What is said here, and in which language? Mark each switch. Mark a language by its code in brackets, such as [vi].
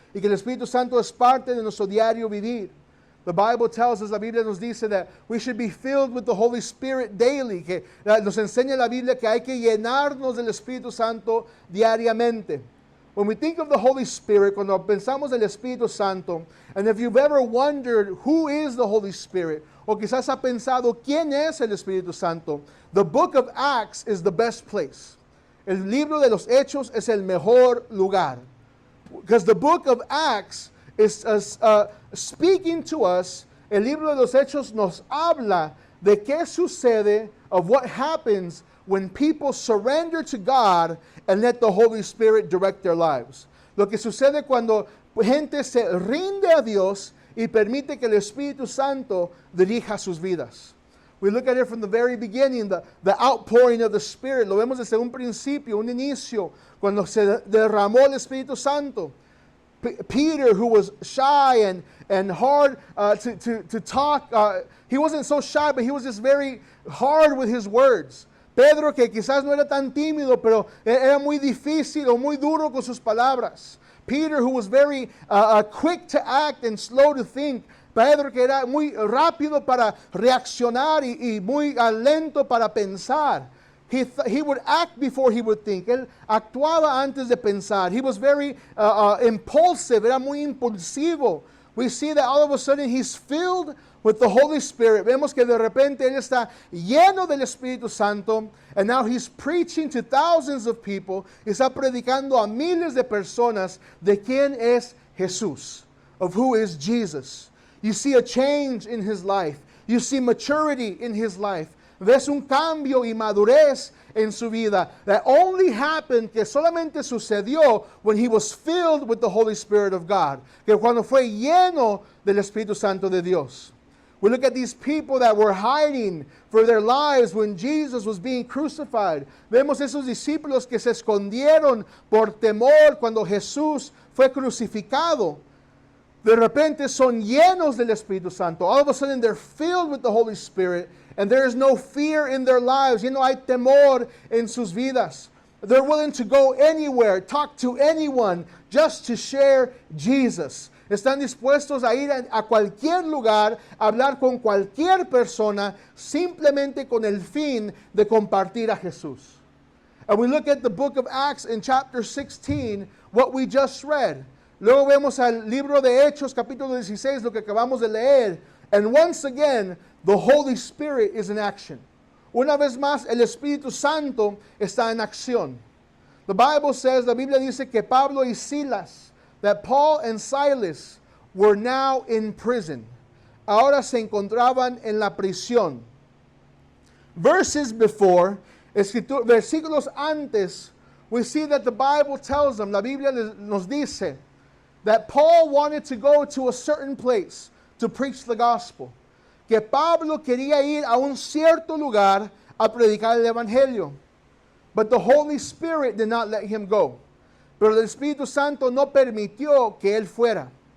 [es] Y que el Espíritu Santo es parte de nuestro diario vivir. [en] The Bible tells us, [es] la Biblia nos dice [en] that we should be filled with the Holy Spirit daily. [es] Que nos enseña la Biblia que hay que llenarnos del Espíritu Santo diariamente. [en] When we think of the Holy Spirit, [es] cuando pensamos del Espíritu Santo, [en] and if you've ever wondered who is the Holy Spirit, [es] o quizás ha pensado quién es el Espíritu Santo, [en] the book of Acts is the best place. [es] El libro de los Hechos es el mejor lugar. [en] Because the book of Acts is speaking to us, [es] el libro de los Hechos nos habla de qué sucede, [en] of what happens when people surrender to God and let the Holy Spirit direct their lives. [es] Lo que sucede cuando gente se rinde a Dios y permite que el Espíritu Santo dirija sus vidas. [en] We look at it from the very beginning, the outpouring of the Spirit. [es] Lo vemos desde un principio, un inicio, cuando se derramó el Espíritu Santo. [en] Peter, who was shy and hard to talk, he wasn't so shy, but he was just very hard with his words. [es] Pedro, que quizás no era tan tímido, pero era muy difícil o muy duro con sus palabras. [en] Peter, who was very quick to act and slow to think. [es] Pedro, que era muy rápido para reaccionar y muy lento para pensar. [en] He would act before he would think. [es] Él actuaba antes de pensar. [en] He was very impulsive. [es] Era muy impulsivo. [en] We see that all of a sudden he's filled with the Holy Spirit. [es] Vemos que de repente él está lleno del Espíritu Santo. [en] And now he's preaching to thousands of people. [es] Está predicando a miles de personas de quién es Jesús. [en] Of who is Jesus. You see a change in his life. You see maturity in his life. [es] Ves un cambio y madurez en su vida [en] that only happened, [es] que solamente sucedió [en] when he was filled with the Holy Spirit of God, [es] que cuando fue lleno del Espíritu Santo de Dios. [en] We look at these people that were hiding for their lives when Jesus was being crucified. [es] Vemos esos discípulos que se escondieron por temor cuando Jesús fue crucificado. De repente son llenos del Espíritu Santo. [en] All of a sudden they're filled with the Holy Spirit. And there is no fear in their lives. [es] No hay temor en sus vidas. [en] They're willing to go anywhere, talk to anyone, just to share Jesus. [es] Están dispuestos a ir a cualquier lugar, a hablar con cualquier persona, simplemente con el fin de compartir a Jesús. [en] And we look at the book of Acts in chapter 16, what we just read. [es] Luego vemos al libro de Hechos, capítulo 16, lo que acabamos de leer. [en] And once again, the Holy Spirit is in action. [es] Una vez más, el Espíritu Santo está en acción. [en] The Bible says, [es] la Biblia dice que Pablo y Silas, [en] that Paul and Silas were now in prison. [es] Ahora se encontraban en la prisión. [en] Verses before, [es] versículos antes, [en] we see that the Bible tells them, [es] la Biblia nos dice, [en] that Paul wanted to go to a certain place to preach the gospel. [es] Que Pablo quería ir a un cierto lugar a predicar el evangelio. [en] But the Holy Spirit did not let him go. [es] Pero el Espíritu Santo no permitió que él fuera.